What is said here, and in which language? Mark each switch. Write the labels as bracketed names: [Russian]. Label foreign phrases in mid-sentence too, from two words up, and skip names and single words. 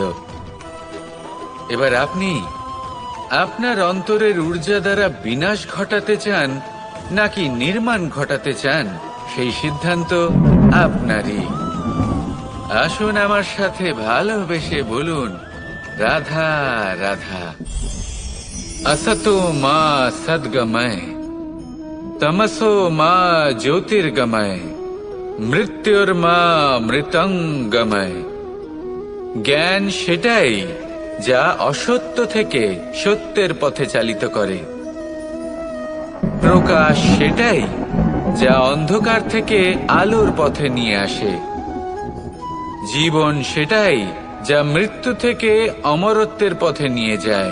[Bangla] এবার আপনি আপনার অন্তরের ঊর্জা দ্বারা বিনাশ ঘটাতে চান নাকি নির্মাণ ঘটাতে চান, সেই সিদ্ধান্ত আপনারই। আসুন আমার সাথে ভালোবেসে বলুন, রাধা রাধা। [Sanskrit] असतो मा सद्गमय, तमसो मा ज्योतिर्गमय, मृत्युर्मा মৃতঙ্গময়। [Bangla] জ্ঞান সেটাই যা অসত্য থেকে সত্যের পথে চালিত করে। প্রকাশ সেটাই যা অন্ধকার থেকে আলোর পথে নিয়ে আসে। জীবন সেটাই যা মৃত্যু থেকে অমরত্বের পথে নিয়ে যায়।